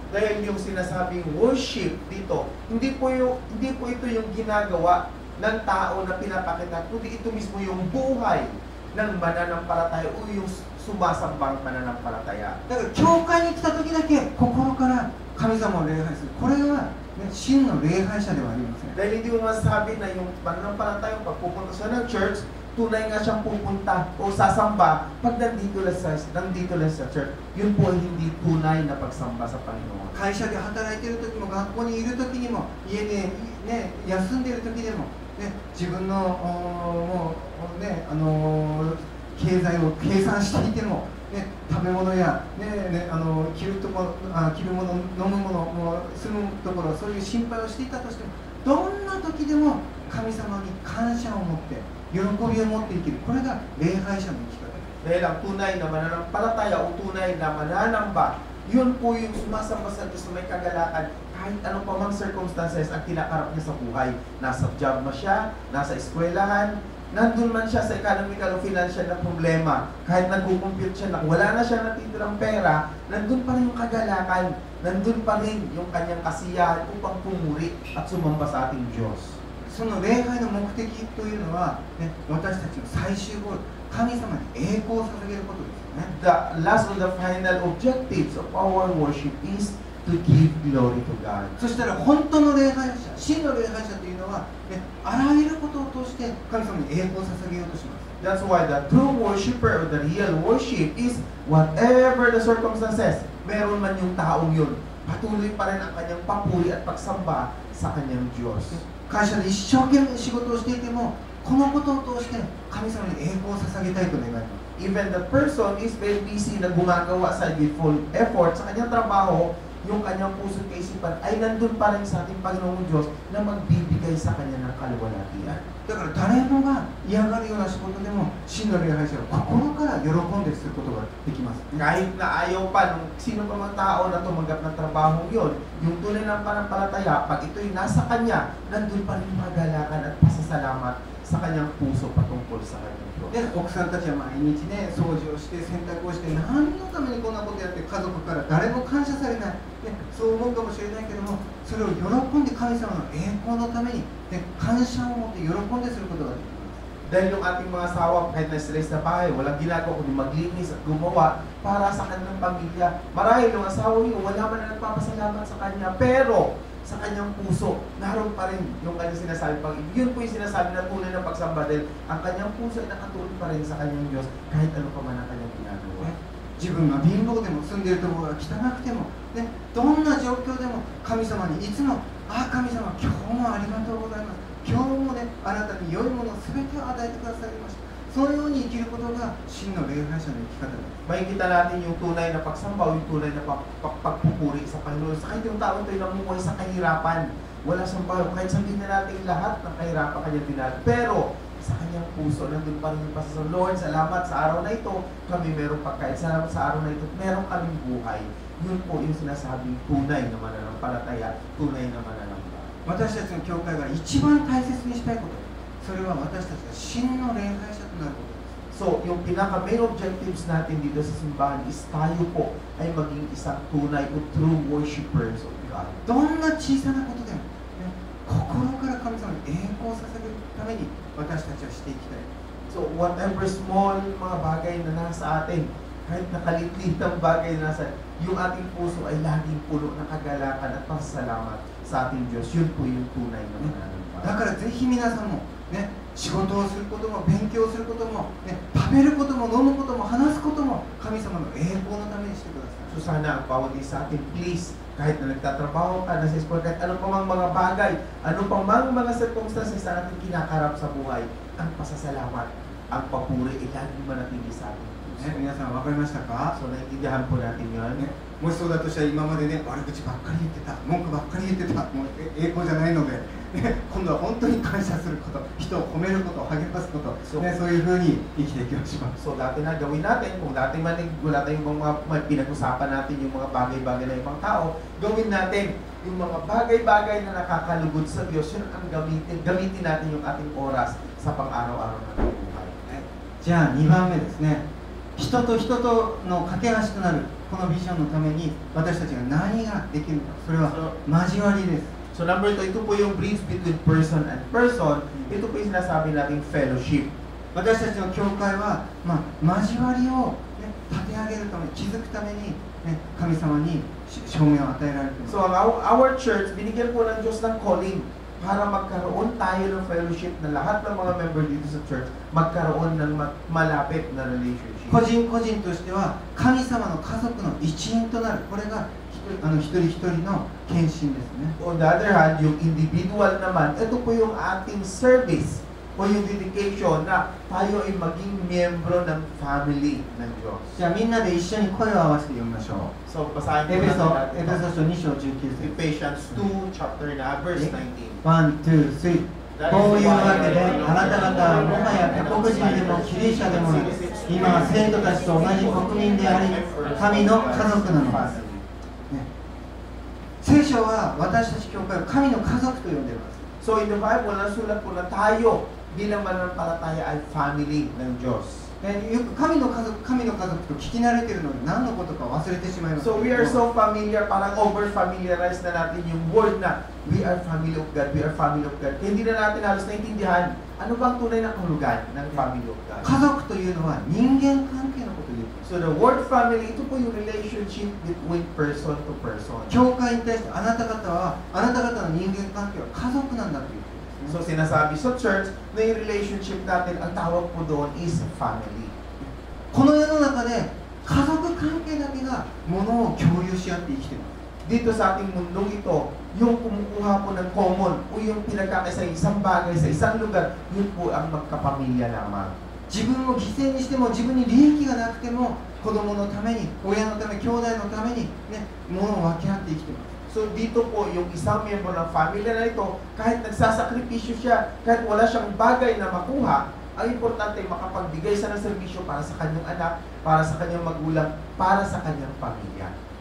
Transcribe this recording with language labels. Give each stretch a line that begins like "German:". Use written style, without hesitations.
Filipino: Dahil yung sinasabing worship dito, hindi po ito yung ginagawa ng tao na pinapakita, kundi ito mismo yung buhay ng mananampalataya o yung sumasambang mananampalataya.
Japanese: だから教会に来た時だけ心から神様を礼拝する、これは、ね、真の礼拝者ではありません。
Filipino: Dahil hindi mo masasabi na yung mananampalataya, pag pupunta siya ng church, tunay nga siyang pupunta o sasamba pag nandito lang sa church. Yun po ay hindi tunay na pagsamba sa Panginoon.
Japanese: 会社で働いている時も、学校にいる時にも、家で、ね、休んでいる時でも、ね、自分のもうね、経済を計算していても、ね、食べ物や、着るもの、飲むもの、住むところ、そういう心配をしていたとしても、どんな時でも神様に感謝を持って喜びを持って生きる、これが礼拝者の生き方。
Filipino: Dahil ang tunay na mananampalataya o tunay na mananamba, yun po yung sumasamba sa Diyos na may kagalakan kahit anong pamang circumstances ang kinakarap niya sa buhay. Nasa job man siya, nasa eskwelahan, nandun man siya sa economical o financial na problema. Kahit nag-compute siya, wala na siya natitirang pera, nandun pa rin yung kagalakan, nandun pa rin yung kanyang kasiyahan upang pumuri at sumamba sa ating Diyos.
Japanese: その礼拝の目的というのは、ね、私たちの最終ゴール、神様に栄光を捧げることですよね。
English: The last of the final objectives of our worship is to give glory to God.
Japanese: そしたら本当の礼拝者、真の礼拝者というのは、ね、あらゆることを通して神様に栄光を捧げようとします。
English: That's why the true worshiper or the real worship is whatever the circumstances,
Filipino: meron man yung taong yun, patuloy pa rin ang kanyang papuri at pagsamba sa kanyang Diyos.
Japanese: 会社で一生懸命仕事をしていても、このことを通して神様に栄光を捧げたいと願います。
English: Even the person is very busy
Filipino: na gumagawa sa full effort sa kanyang trabaho, yung kanyang puso at kaisipan ay nandun pa rin sa ating Panginoong Diyos na magbibigay sa kanya ng kaluwalhatian.
Japanese: だから誰もが嫌がるような仕事でも、真の礼拝者は心から喜んですることができます。
Filipino: Kahit na ayaw pa nung sino pa mang tao na tumanggap ng trabaho yun, yung tunay ng panampalataya, pag ito'y nasa kanya, nandun pa rin magalakan at pasasalamat sa kanyang puso patungkol sa kanyang Diyos.
Japanese: で、奥さんたちは毎日ね、掃除をして洗濯をして、何のためにこんなことやって家族から誰も感謝されない、ね、そう思うかもしれないけども、それを喜んで神様の栄光のために、ね、感謝を持って喜んですることができます。
Filipino: Dahil yung ating mga asawa, kahit na stress na bahay, walang ginagawa kundi maglinis at gumawa para sa kanilang pamilya. Marahil yung asawa niyo, wala man na nagpapasalamat sa kanya, pero sa kanyang puso, naroon pa rin yung kanyang sinasabi pag-ibig. Yun po yung sinasabi na tunay ng pagsamba dahil ang kanyang puso ay nakatuon pa rin sa kanyang Diyos kahit ano pa man ang kanyang ginagawa.
Japanese: 自分が貧乏でも住んでいるところが汚くても、ね、どんな状況でも神様にいつも、ああ神様、今日もありがとうございます。今日もね、あなたに良いものすべてを与えてくださいました。そのように生きることが真の礼拝者の生き方です。
Filipino: Makikita natin yung tunay na pagsamba o yung tunay na pagpupuri sa Panginoon. Sa kahit yung tao ito'y namumuhay sa kahirapan. Wala siyang bayo. Kahit sabihin na natin lahat ng kahirapan kanya dinal. Pero sa kanyang puso, nandun pa rin yung pasasal. Lord, salamat sa araw na ito. Kami merong pagkain. Salamat sa araw na ito. Meron kaming buhay. Yun po yung sinasabing tunay na mananampalataya. Tunay na mananamba.
Japanese: 私たちの教会が一番大切にしたいこと、それは私たちが真の礼拝者となることです。
Filipino: So, yung pinaka-main objectives natin dito sa simbahan is tayo po ay maging isang tunay o
English: true worshipers of God.
Japanese: どんな小さなことでも、ね、心から神様に栄光を捧げるために私たちはしていきたい。
Filipino: So, whatever small mga bagay na nasa atin, kahit nakalitlit ang bagay na nasa, yung ating puso ay laging puno ng kagalakan at pasasalamat sa ating Diyos. Yun po yung tunay na mananampalataya.
Japanese: だからぜひ皆さんも、ね、仕事をすることも勉強することも、ね、食べることも飲むことも話すことも神様の栄光のためにしてください。
Filipino: So, sana ang bawat isa sa atin, please, kahit na nagtatrabaho ka, nasa eskwela, kahit ano pa mang mga bagay, ano pa mang mga circumstances na natin kinakarap sa buhay, ang pasasalamat, ang papuri, ay laging manatili sa atin.
Japanese: ね、皆さん分かりましたか？
Filipino: So, naiintindihan po natin yun.
Japanese: ね、もしそうだとしたら今までね、悪口ばっかり言ってた、文句ばっかり言ってた、もう栄光じゃないので、ね、今度は本当に感謝すること、人を褒めること、励ますこと、そうね、そういうふうに生きていきましょう。
Filipino: So, dati na gawin natin, kung dati man wala tayong mga pinag-usapan natin yung mga bagay-bagay na ibang tao, gawin natin yung mga bagay-bagay na nakakalugod sa Diyos, yun ang gamitin natin yung ating oras sa pang-araw-araw na buhay.
Japanese: じゃあ2番目ですね。人と人との架け橋となるこのビジョンのために私たちが何ができるか、それは交わりです。
English: So number 2,
Filipino: ito po yung
English: bridge between person and person.
Filipino: Ito po yung sinasabi nating fellowship.
Japanese: 私たちの教会は、交わりを、ね、立て上げるため、築くために、ね、神様に証明を与えられています。
Filipino: So our church, binigyan po ng Diyos ng calling para magkaroon tayo ng fellowship na lahat ng mga member dito sa church magkaroon ng malapit na relationship.
Japanese: 個人個人としては神様の家族の一員となる、これが一人一人の献身ですね。
English: On the other hand,
Filipino: yung individual naman, ito po yung ating service o yung dedication na tayo ay maging miyembro ng family ng Diyos.
Japanese: じゃあみんなで一緒に声を合わせて読みましょ
Filipino: So, basahin
Japanese: う。エ
Filipino: po
Japanese: ペソ
Filipino: natin
Japanese: エペソ書2章19節。
English: Ephesians 2, chapter na, verse 19.
Japanese: 1、2、3。こういうわけで、あなた方はもはや他国人でもギリシャでもない、今は生徒たちと同じ国民であり、神の家族なのです。ね、聖書は私たち教会を神の家族と呼んでいます。
English: So, in the Bible,
Filipino: nasulat po na tayo bilang mananampalataya ay family ng Diyos.
Japanese: よく神の家族と聞き慣れているので何のことか忘れてしまいます。
English: So, we are so familiar, parang over-familiarize na natin yung word na we are family of God, we are family of God.
Filipino: Kaya hindi na natin halos naintindihan ano bang tunay na kahulugan ng
English: family of God.
Japanese: 家族というのは人間関係のことを言う。
English: So, the word family,
Filipino: ito po yung
English: relationship between person to person.
Japanese: 教会に対してあなた方の人間関係は家族なんだということですね。
Filipino: So, sinasabi sa church na yung relationship natin, ang tawag po doon is family.
Japanese: この世の中で家族関係だけがものを共有し合って生きています。
Filipino: Dito sa ating mundong ito, yung kumukuha po ng common o yung pinagkakaisa isang bagay sa isang lugar, yun po ang magkapamilya lamang.
Japanese: 自分を犠牲にしても自分に利益がなくても子供のために親のため兄弟のためにね物を分け合って生きています。
Filipino: So dito po, yung isang miyembro ng family na ito, kahit nagsasakripisyo siya, kahit wala siyang bagay na makuha, ang importante makapagbigay siya ng serbisyo para sa kanyang anak, para sa kanyang magulang, para sa kanyang pamilya.